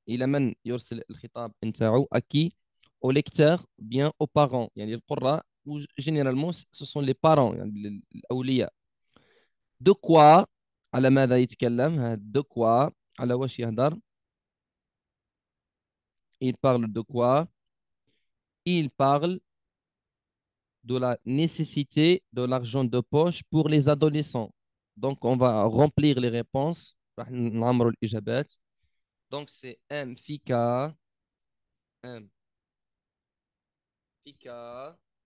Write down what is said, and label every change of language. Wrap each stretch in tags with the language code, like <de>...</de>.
<ar>إلى من يرسل الخطاب نتاعو?</ar> <fr>À qui? Au lecteur, bien aux parents.</fr> <ar>يعني القراء,</ar> <fr>ou généralement, ce sont les parents,</fr> <ar>يعني الأولياء.</ar> <fr>De quoi?</fr> <ar>على ماذا يتكلم؟</ar> <fr>De quoi?</fr> <ar>على واش يهدر?</ar> <fr>Il parle de quoi? Il parle de la nécessité de l'argent de poche pour les adolescents. Donc, on va remplir les réponses.</fr> <ar>راح نعمروا الإجابات.</ar> <fr>Donc, c'est M FICA, M FICA.</fr>